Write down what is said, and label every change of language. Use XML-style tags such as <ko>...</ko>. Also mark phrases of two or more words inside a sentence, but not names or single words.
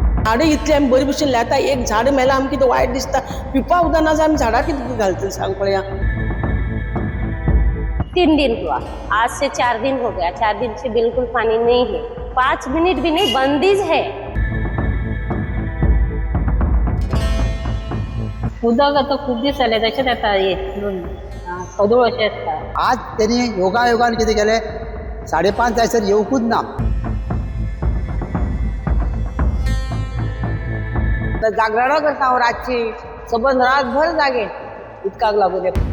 <kok>झाड इतली आम्ही बरी भशेन लायता, एक झाड मेला आमकां कितें वायट दिसता. पिवपा उदक ना जाल्यार आमी झाडां कितें घालतली सांग पळया.</kok> <hi>3 दिन हुआ, आज से 4 दिन हो गया। 4 दिन से बिल्कुल पानी नहीं है, 5 मिनट भी नहीं, बंदिश है।</hi> <kok>उदक आता खूप दीस जाले तशेंच येता खदूळ अशें आसता. आज त्यांनी योगायोगान कितें केलें, 5:30 जायसर येवकूच ना. जागरण करता हांव रातची, सबंद रातभर जागे उदकाक लागून.</kok>